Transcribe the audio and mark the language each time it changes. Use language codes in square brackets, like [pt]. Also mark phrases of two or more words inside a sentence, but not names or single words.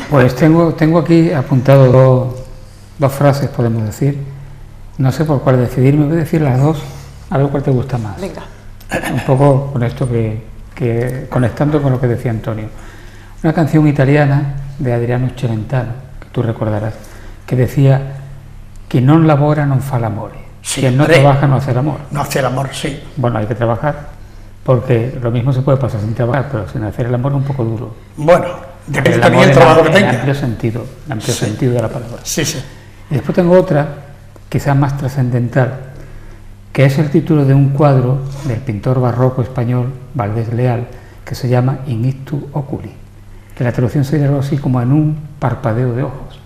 [es] Pues tengo aquí apuntado dos frases, podemos decir. No sé por cuál decidirme, voy a decir las dos, a ver cuál te gusta más. Venga. Un poco con esto que conectando con lo que decía Antonio. Una canción italiana de Adriano Celentano, que tú recordarás, que decía: [it] "Chi non lavora non fa l'amore". [es] Sí, Quien no trabaja no hace el amor. No hace el amor, sí. Bueno, hay que trabajar, porque lo mismo se puede pasar sin trabajar, pero sin hacer el amor es un poco duro. Bueno, depende El también amor del trabajo que en tenga. amplio sentido de la palabra. Sí, sí. Y después tengo otra, quizás más trascendental, que es el título de un cuadro del pintor barroco español Valdés Leal, que se llama In ictu oculi, que la traducción sería algo así como en un parpadeo de ojos,